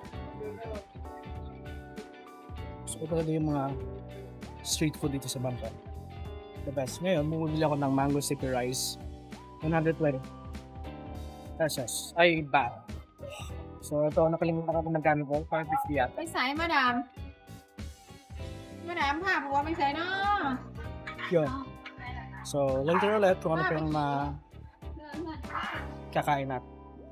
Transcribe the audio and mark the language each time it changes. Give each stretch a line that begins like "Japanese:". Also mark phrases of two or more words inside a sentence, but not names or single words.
Filipino: Gusto ko talaga yung mga street food dito sa Bangkok.
English: The best.
Filipino: Ngayon, bumibili ako ng mango sticky rice. 120 pesos. Ay, baht. So, ito, nakalimutan ko kung nagkano ko. 550 yata. ไปใส่มาดามผ้าผัวไม่ใส่เนาะ Yun. So, later ulit kung ano pa yung kakain natin.